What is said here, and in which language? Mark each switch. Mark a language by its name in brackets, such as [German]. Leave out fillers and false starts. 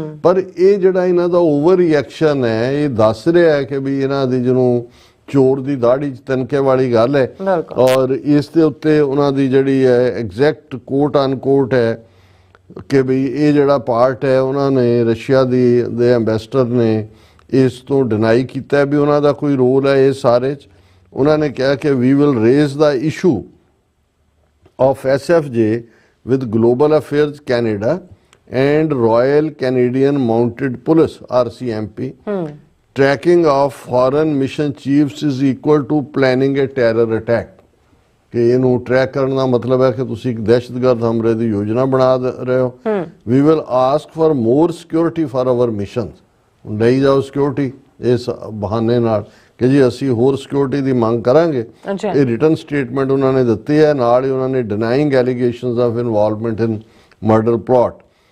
[Punjabi] ਪਰ ਇਹ ਜਿਹੜਾ ਇਹਨਾਂ ਦਾ ਓਵਰ ਰਿਐਕਸ਼ਨ ਹੈ ਇਹ ਦੱਸ ਰਿਹਾ ਹੈ ਕਿ ਵੀ ਇਹਨਾਂ ਦੀ ਜਿਹਨੂੰ ਚੋਰ ਦੀ ਦਾੜੀ 'ਚ ਤਿਨਕੇ ਵਾਲੀ ਗੱਲ ਹੈ। ਔਰ ਇਸ ਦੇ ਉੱਤੇ ਉਹਨਾਂ ਦੀ ਜਿਹੜੀ ਹੈ ਐਗਜ਼ੈਕਟ ਕੋਟ ਅਨਕੋਟ ਹੈ ਕਿ ਵੀ ਇਹ ਜਿਹੜਾ ਪਾਰਟ ਹੈ ਉਹਨਾਂ ਨੇ ਰਸ਼ੀਆ ਦੇ ਐਮਬੈਸਡਰ ਨੇ ਇਸ ਤੋਂ ਡਿਨਾਈ ਕੀਤਾ ਵੀ ਉਹਨਾਂ ਦਾ ਕੋਈ ਰੋਲ ਹੈ ਇਸ ਸਾਰੇ 'ਚ। ਉਹਨਾਂ ਨੇ ਕਿਹਾ ਕਿ we [English] Will raise the issue of SFJ with Global Affairs Canada and Royal Canadian Mounted Police RCMP. Tracking of foreign mission chiefs is equal to planning a terror attack. [Punjabi] ਕਿ ਇਹਨੂੰ ਟਰੈਕ ਕਰਨ ਦਾ ਮਤਲਬ ਹੈ ਕਿ ਤੁਸੀਂ ਇੱਕ ਦਹਿਸ਼ਤਗਰਦ ਹਮਲੇ ਦੀ ਯੋਜਨਾ ਬਣਾ ਰਹੇ ਹੋ। [English] We will ask for more security for our missions. [Punjabi] ਲਈ ਜਾਓ ਸਿਕਿਉਰਿਟੀ ਇਸ ਬਹਾਨੇ ਨਾਲ ਕਿ ਜੀ ਅਸੀਂ ਹੋਰ ਸਿਕਿਉਰਿਟੀ ਦੀ ਮੰਗ ਕਰਾਂਗੇ। ਇਹ ਰਿਟਨ ਸਟੇਟਮੈਂਟ ਉਹਨਾਂ ਨੇ ਦਿੱਤੀ ਹੈ। ਨਾਲ ਹੀ ਉਹਨਾਂ ਨੇ [English] Denying allegations of involvement in murder plot.